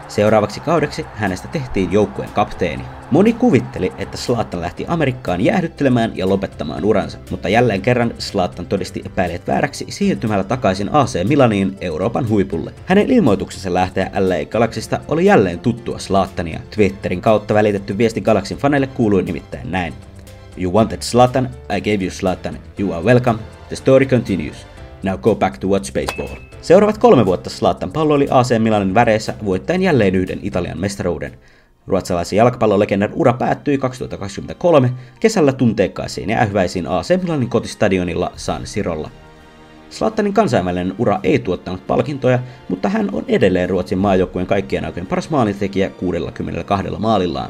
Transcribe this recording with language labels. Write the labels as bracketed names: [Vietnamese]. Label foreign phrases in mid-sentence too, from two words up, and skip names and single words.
[Finnish] Seuraavaksi kaudeksi hänestä tehtiin joukkueen kapteeni. Moni kuvitteli, että Zlatan lähti Amerikkaan jäähdyttelemään ja lopettamaan uransa, mutta jälleen kerran Zlatan todisti epäilijät vääräksi siirtymällä takaisin AC Milaniin Euroopan huipulle. Hänen ilmoituksensa lähteä LA Galaxysta oli jälleen tuttua Zlatania. Twitterin kautta välitetty viesti Galaxyn faneille kuului nimittäin näin. [English] You wanted Zlatan, I gave you Zlatan. You are welcome. The story continues. Now go back to watch baseball. [Finnish] Seuraavat 3 vuotta Zlatan palloili AC Milanin väreissä voittaen jälleen yhden Italian mestaruuden. Ruotsalaisen jalkapallolegendan ura päättyi 2023 kesällä tunteikkaisiin ja ähyväisiin AC Milanin kotistadionilla San Sirolla. Zlatanin kansainvälinen ura ei tuottanut palkintoja, mutta hän on edelleen Ruotsin maajoukkueen kaikkien aikojen paras maalintekijä 62 maalillaan.